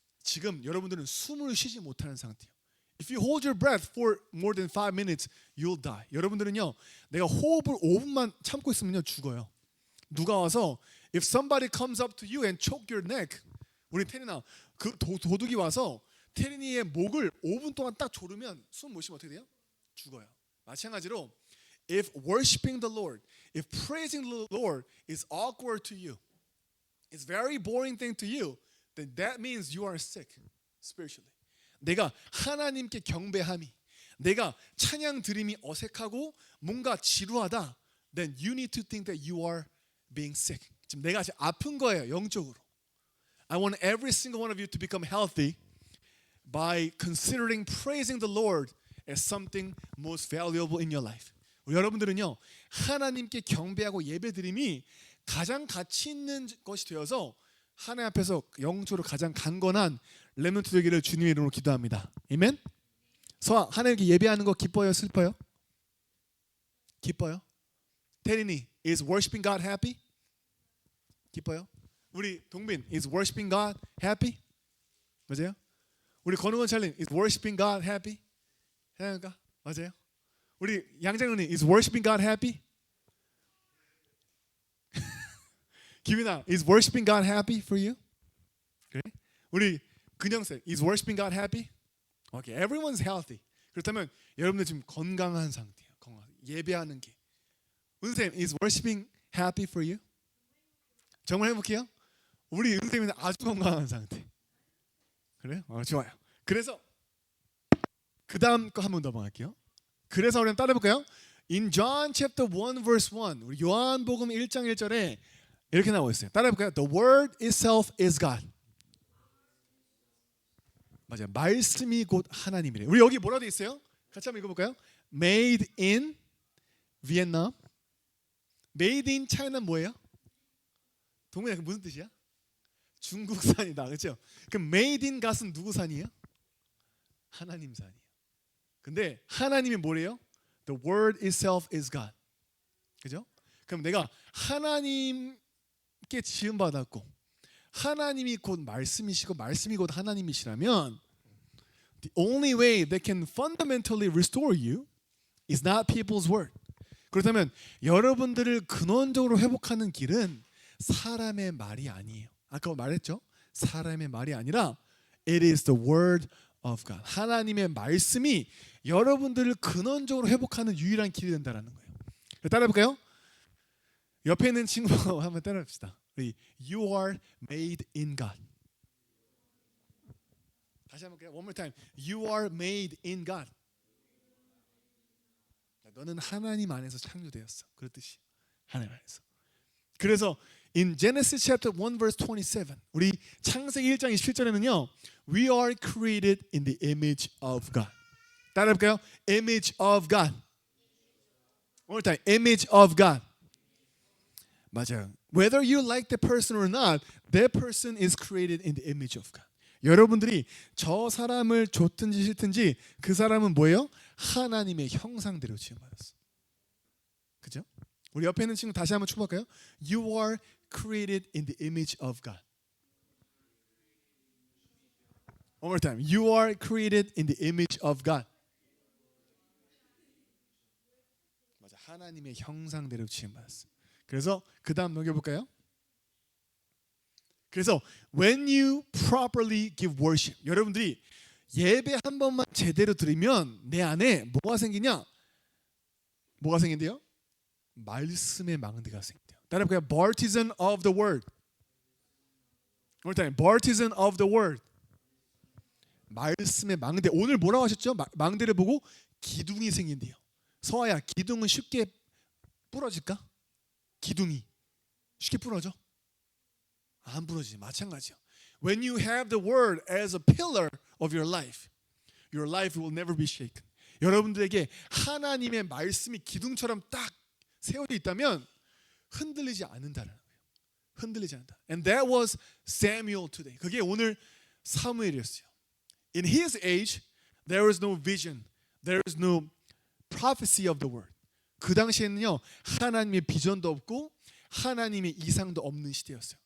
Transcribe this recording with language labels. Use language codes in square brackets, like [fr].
[ko] 지금 여러분들은 숨을 쉬지 못하는 상태예요. [en] If you hold your breath for more than 5 minutes, you'll die. [ko] 여러분들은요, 내가 호흡을 5분만 참고 있으면요 죽어요. 누가 와서 [en] if somebody comes up to you and choke your neck, [ko] 우리 테리나 그 도둑이 와서 테리니의 목을 5분 동안 딱 조르면 숨 못 쉬면 어떻게 돼요? 죽어요. [en] 마찬가지로 if worshiping the Lord, if praising the Lord is awkward to you, it's very boring thing to you, then that means you are sick spiritually. [ko] 내가 하나님께 경배함이, 내가 찬양 드림이 어색하고 뭔가 지루하다, [en] then you need to think that you are being sick. [ko] 지금 내가 지금 아픈 거예요, 영적으로. [en] I want every single one of you to become healthy by considering praising the Lord as something most valuable in your life. [ko] 우리 여러분들은요, 하나님께 경배하고 예배드림이 가장 가치 있는 것이 되어서 하나님 앞에서 영적으로 가장 강건한 렘넌트 되기를 주님의 이름으로 기도합니다. 아멘. 서아, 하나님께 예배하는 거 기뻐요, 슬퍼요? 기뻐요? [en] 태린이, is worshiping God happy? [ko] 기뻐요? [en] 우리 동빈, is worshiping God happy? [ko] 맞아요? [en] 우리 권우건 찰린, is worshiping God happy? [ko] 해야할까? 맞아요? [en] 우리 양장훈이, is worshiping God happy? 기빈아, is worshiping God happy for you? [ko] 그래? [en] 우리 근영쌤, is worshiping God happy? Okay, everyone's healthy. [ko] 그렇다면 여러분들 지금 건강한 상태예요. 예배하는 게. 은쌤, is worshiping happy for you? 정말 해볼게요. 우리 은쌤은 아주 건강한 상태. 그래요? 좋아요. 그래서 그 다음 거 한번 넘어갈게요. 그래서 우리는 따라해볼까요? [en] In John chapter 1 verse 1, [ko] 우리 요한복음 1장 1절에 이렇게 나와 있어요. 따라해볼까요? [en] The word itself is God. [ko] 맞아요. 말씀이 곧 하나님이래. 우리 여기 뭐라고 돼 있어요? 같이 한번 읽어볼까요? [en] Made in Vietnam. Made in China [ko] 뭐예요? 동민아, 그 무슨 뜻이야? 중국산이다, 그렇죠? 그럼 Made in God은 누구 산이에요? 하나님 산이에요. 근데 하나님이 뭐래요? [en] The word itself is God. [ko] 그죠? 그럼 내가 하나님께 지음 받았고 하나님이 곧 말씀이시고 말씀이 곧 하나님이시라면 [en] the only way that can fundamentally restore you is not people's word. [ko] 그렇다면 여러분들을 근원적으로 회복하는 길은 사람의 말이 아니에요. 아까 말했죠? 사람의 말이 아니라 [en] it is the word of God. [ko] 하나님의 말씀이 여러분들을 근원적으로 회복하는 유일한 길이 된다라는 거예요. 따라해볼까요? 옆에 있는 친구 한번 따라합시다. [en] You are made in God. [ko] 다시 한번 볼게요. [en] One more time. You are made in God. [ko] 너는 하나님 안에서 창조되었어. 그렇듯이 하나님 안에서. [en] 그래서 in Genesis chapter 1 verse 27, [ko] 우리 창세기 1장 27절에는요, [en] we are created in the image of God. [ko] 따라해볼까요? [en] Image of God. One more time. Image of God. 맞아요. Whether you like the person or not, that person is created in the image of God. [ko] 여러분들이 저 사람을 좋든지 싫든지 그 사람은 뭐예요? 하나님의 형상대로 지음받았어. 그죠? 우리 옆에 있는 친구 다시 한번 축복할까요? [en] You are created in the image of God. One more time. You are created in the image of God. [ko] 맞아. 하나님의 형상대로 지음받았어. 그래서 그 다음 넘겨볼까요? 그래서 [en] when you properly give worship, [ko] 여러분들이 예배 한 번만 제대로 드리면 내 안에 뭐가 생기냐? 뭐가 생긴대요? 말씀의 망대가 생긴대요. 따라해볼까요? [en] Partisan of the word. One more time. Partisan of the word. [ko] 말씀의 망대. 오늘 뭐라고 하셨죠? 망대를 보고 기둥이 생긴대요. 서아야, 기둥은 쉽게 부러질까? 기둥이 쉽게 부러져? 안 부러지지. 마찬가지요. [en] When you have the word as a pillar of your life will never be shaken. [ko] 여러분들에게 하나님의 말씀이 기둥처럼 딱 세워져 있다면 흔들리지 않는다는 거예요. 흔들리지 않는다. [en] And that was Samuel today. [ko] 그게 오늘 사무엘이었어요. [en] In his age, there was no vision. There was no prophecy of the word. [ko] 그 당시에는요, 하나님의 비전도 없고 하나님의 이상도 없는 시대였어요.